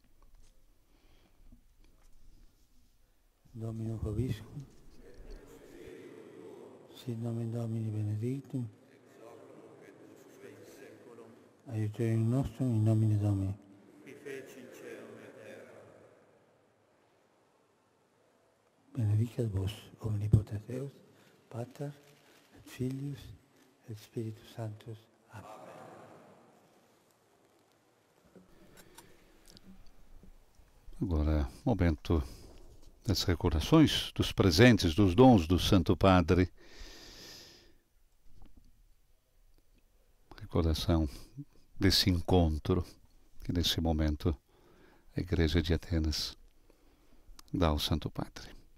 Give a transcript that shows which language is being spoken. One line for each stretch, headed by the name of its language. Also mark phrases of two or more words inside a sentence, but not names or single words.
Latin: Domino Proviscum, sit nomen Domini benedictum, aiuterium nostrum in nomine Domini. Benedicat vos omnipotens Deus, Pater, et Filius, et Spiritus Sanctus. Amen.
Portuguese: Agora, momento das recordações, dos presentes, dos dons do Santo Padre. Recordação desse encontro que nesse momento a Igreja de Atenas dá ao Santo Padre.